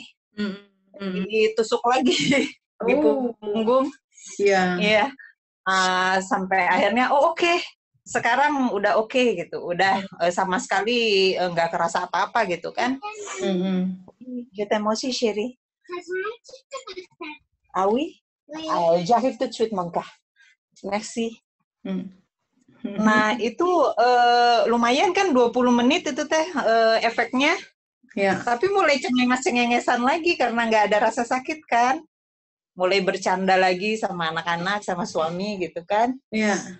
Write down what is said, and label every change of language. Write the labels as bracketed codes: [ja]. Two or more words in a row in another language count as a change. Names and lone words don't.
[id] Ditusuk lagi di punggung. Iya. Sampai akhirnya oke. Sekarang udah oke gitu. Udah sama sekali nggak kerasa apa-apa gitu kan. Kita emosi Sherry. Awi? [fr] J'arrive tout de suite, mon gars. Merci. [id] Nah, itu lumayan kan 20 menit itu teh efeknya. Ya. Tapi mulai cengengesan lagi karena nggak ada rasa sakit kan. Mulai bercanda lagi sama anak-anak, sama suami gitu kan. Iya.